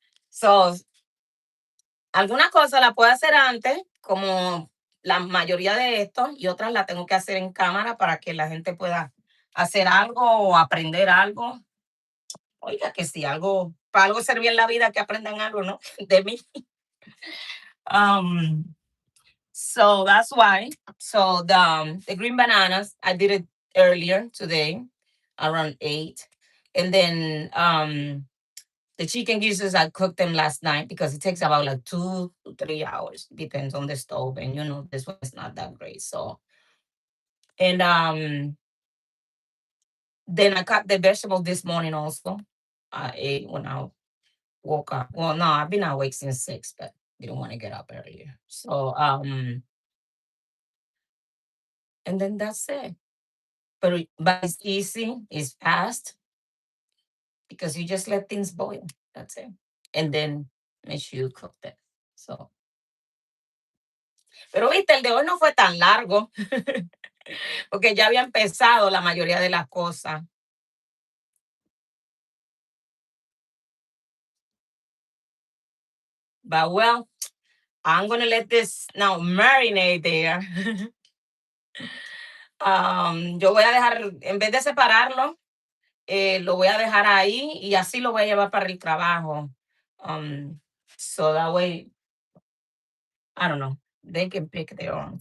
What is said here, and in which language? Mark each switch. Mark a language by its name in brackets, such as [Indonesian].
[Spanish] So, algunas cosas la puedo hacer antes, como la mayoría de esto, y otras la tengo que hacer en cámara para que la gente pueda hacer algo o aprender algo. Oiga, que si algo, para algo servía en la vida que aprendan algo, ¿no? De mí. [English] Um, so that's why. So the green bananas, I did it earlier today, around 8. And then the chicken gizzards, I cooked them last night because it takes about like 2 to 3 hours, depends on the stove. And this one is not that great. So, and then I cut the vegetable this morning also. I ate when I woke up. Well, no, I've been awake since 6, but didn't want to get up earlier. So, and then that's it. But it's easy, it's fast because you just let things boil. That's it. And then make sure you cook them. [Spanish] So, pero viste, el de hoy no fue tan largo porque ya había empezado la mayoría de las cosas. [English] But well, I'm gonna let this now marinate there. [Spanish] Yo voy a dejar, en vez de separarlo, lo voy a dejar ahí y así lo voy a llevar para el trabajo. [English] Um, so that way, I don't know, they can pick their own.